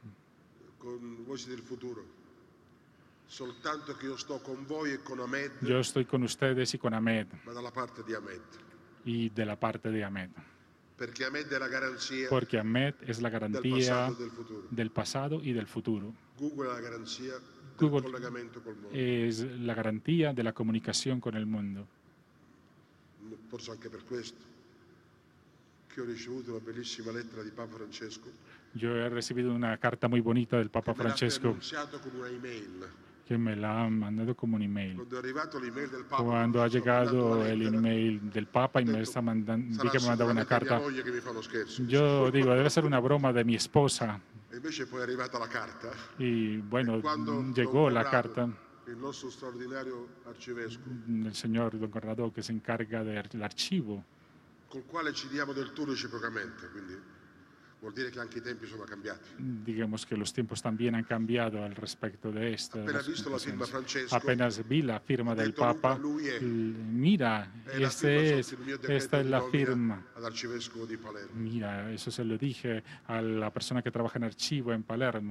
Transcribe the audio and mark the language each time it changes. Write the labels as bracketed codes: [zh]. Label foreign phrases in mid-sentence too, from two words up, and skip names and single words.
[es] Yo estoy con ustedes y con Ahmed. Y de la parte de Ahmed. Porque Ahmed es la garantía del pasado y del futuro. Google es la garantía de la comunicación con el mundo. [it] Forse anche per questo che ho ricevuto una bellissima lettera di Papa Francesco. [es] Yo he recibido una carta muy bonita del Papa Francesco que me la han mandado como un email. Cuando ha llegado el email del Papa y me está mandando, vi que me mandaba una carta, yo digo, debe ser una broma de mi esposa. Y bueno, llegó la carta. El señor Don Corrado, que se encarga del archivo. [it] Col quale ci diamo del tu reciprocamente, quindi vuol dire che anche i tempi sono cambiati. [es] Digamos que los tiempos también han cambiado al respecto de esto. Apenas vi la firma del Papa, mira, esta es la firma. Mira, eso se lo dije a la persona que trabaja en archivo en Palermo.